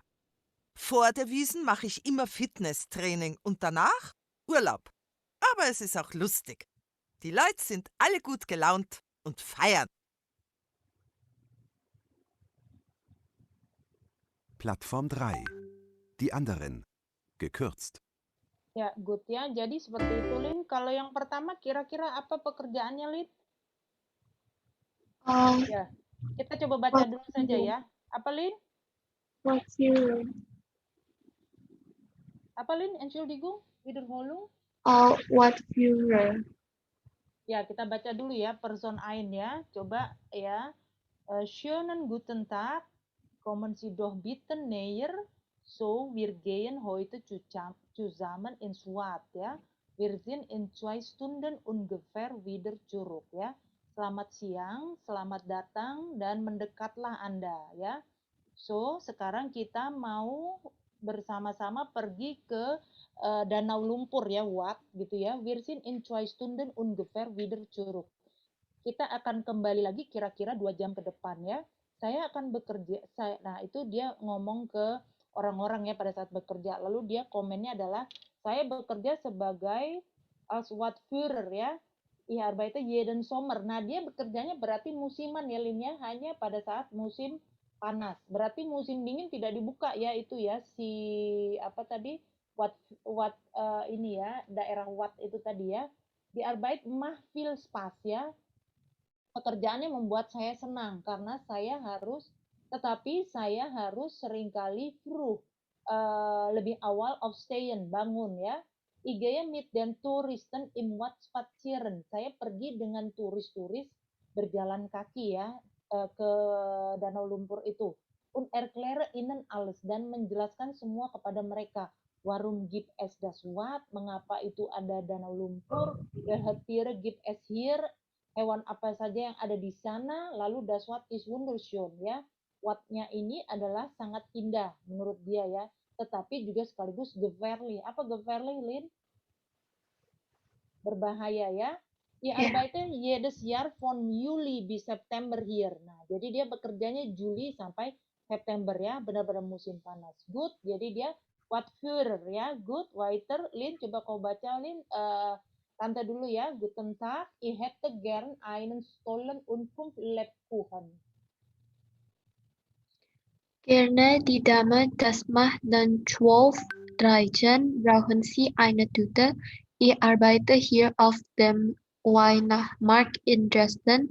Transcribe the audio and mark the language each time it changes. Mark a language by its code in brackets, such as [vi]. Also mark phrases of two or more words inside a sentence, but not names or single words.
[de] Vor der Wiesn mache ich immer Fitnesstraining und danach Urlaub. Aber es ist auch lustig. Die Leute sind alle gut gelaunt und feiern. Plattform 3. Die anderen. Gekürzt. [id] Ya, good ya. Jadi seperti itu Lin. Kalau yang pertama kira-kira apa pekerjaannya Lin? Ya, kita coba baca dulu saja ya. Apa, Lin? [de] What Führer? [id] Apa, Lin? [de] Entschuldigung, Wiederholung. What Führer? [id] Ya, kita baca dulu ya, [de] Person ein ya. [id] Coba ya. [de] Schönen guten Tag. Kommen Sie doch bitte näher. So, wir gehen heute zusammen ins Bad ya. Wir sind in 2 Stunden ungefähr wieder zurück ya. [id] Selamat siang, selamat datang, dan mendekatlah Anda ya. So, sekarang kita mau bersama-sama pergi ke Danau Lumpur ya, Wat gitu ya. Wir sind in 2 Stunden ungefähr wieder zurück. Kita akan kembali lagi kira-kira 2 jam ke depan ya. Saya akan bekerja. Nah, itu dia ngomong ke orang-orang ya pada saat bekerja. Lalu dia komennya adalah, saya bekerja sebagai [de] als Wattführer [id] ya. [de] Ich arbeite jeden Sommer. [id] Nah, dia bekerjanya berarti musiman ya, Linnya, hanya pada saat musim panas. Berarti musim dingin tidak dibuka ya, itu ya si apa tadi ini ya, daerah Watt itu tadi ya. [de] Die Arbeit macht viel Spaß ya. [id] Pekerjaannya membuat saya senang karena saya harus seringkali früh lebih awal aufstehen, bangun ya. [de] Ich gehe mit den Touristen im Watt spazieren. [id] Saya pergi dengan turis-turis berjalan kaki ya ke Danau Lumpur itu. [de] Und erkläre ihnen alles, [id] dan menjelaskan semua kepada mereka. [de] Warum gibt es das Watt? [id] Mengapa itu ada Danau Lumpur? [de] Welche Tiere gibt es hier? [id] Hewan apa saja yang ada di sana? [de] Lalu das Watt ist wunderschön ya. [id] Wattnya ini adalah sangat indah menurut dia ya. Tetapi juga sekaligus gefährlich. Apa gefährlich, Lin? Berbahaya ya. [de] Ihr arbeite jedes Jahr von Juli bis September hier. [id] Nah, jadi dia bekerjanya Juli sampai September ya, benar-benar musim panas. Good, jadi dia Wattführer ya. Good, weiter. Lin, coba kau baca, Lin. Tante dulu ya. [de] Guten Tag, ich hätte gern einen Stollen und 5 Lebkuchen. Gerne die Dame, das macht dann 12 Reichen. Brauchen Sie eine Tüte? Ich arbeite hier auf dem Weihnachtsmarkt in Dresden.